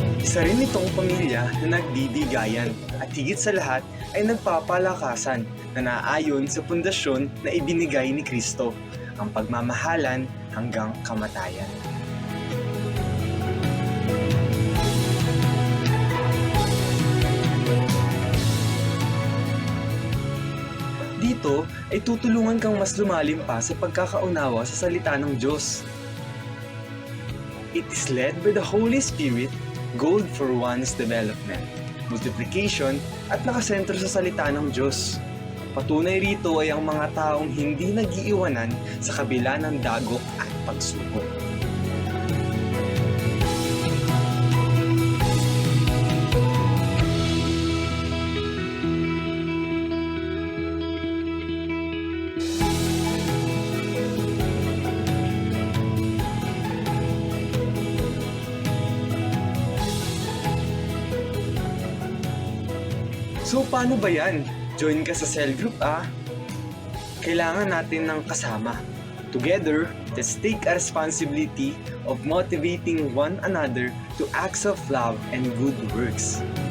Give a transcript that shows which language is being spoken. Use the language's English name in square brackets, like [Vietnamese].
[Filipino] Isa rin itong pamilya na nagbibigayan at higit sa lahat ay nagpapalakasan na naayon sa pundasyon na ibinigay ni Kristo, ang pagmamahalan hanggang kamatayan. Dito ay tutulungan kang mas lumalim pa sa pagkakaunawa sa salita ng Diyos. [English] It is led by the Holy Spirit, goal for one's development, multiplication [Filipino] at nakasentro sa salita ng Diyos. Patunay rito ay ang mga taong hindi nag-iiwanan sa kabila ng dagok at pagsubok. So paano ba yan? Join ka sa cell group Kailangan natin ng kasama. [English] Together, let's take a responsibility of motivating one another to acts of love and good works.